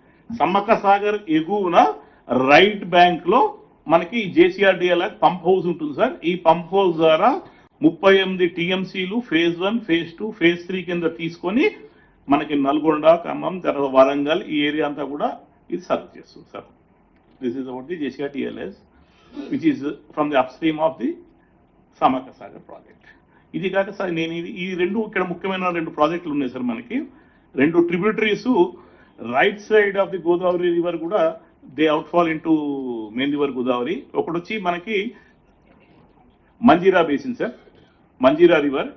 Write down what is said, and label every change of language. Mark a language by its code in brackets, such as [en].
[te] సమ్మక్క సాగర్ ఎగువన right bank లో మనకి జేసీఆర్డీఎల్ పంప్ హౌస్ ఉంటుంది సార్. ఈ పంప్ హౌస్ ద్వారా 38 టీఎంసీలు ఫేజ్ 1, ఫేజ్ 2, ఫేజ్ 3 కింద తీసుకొని మనకి నల్గొండ, ఖమ్మం, తర్వాత వరంగల్ ఈ ఏరియా అంతా కూడా ఇది సర్వ్ చేస్తుంది sir. [en] This is about the JCRTLS which is from the upstream of the Samakka Sagar project. [te] ఇది కాక సార్ నేను ఈ రెండు ఇక్కడ ముఖ్యమైన రెండు ప్రాజెక్టులు ఉన్నాయి సార్ మనకి. [en] రెండు tributaries right side of the Godavari river కూడా they outfall into main river Godavari. [te] ఒకటి వచ్చి మనకి Manjira basin sir, Manjira river.